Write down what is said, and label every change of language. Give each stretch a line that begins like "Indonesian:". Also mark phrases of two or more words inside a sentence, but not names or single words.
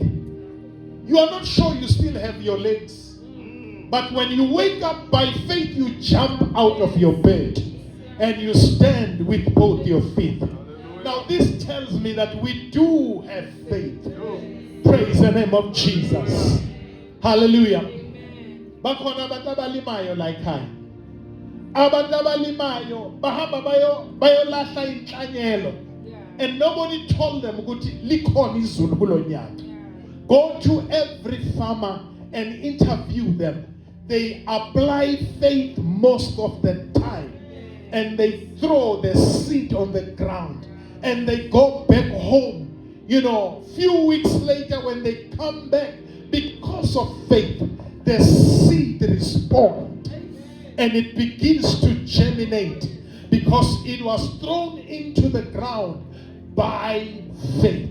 English: You are not sure you still have your legs, but when you wake up by faith, you jump out of your bed and you stand with both your feet. Now this tells me that we do have faith. Praise the name of Jesus. Hallelujah.
North Ndebele: Bakhona abantu abalimayo
English: like I.
North Ndebele: Abantu abalimayo bahamba bayolahla inhlanyelo,
English: and nobody told them
North Ndebele: ukuthi likhona izulu kulonyaka.
English: Go to every farmer and interview them. They apply faith most of the time, and they throw the seed on the ground and they go back home. Few weeks later when they come back, because of faith, the seed responds and it begins to germinate because it was thrown into the ground by faith.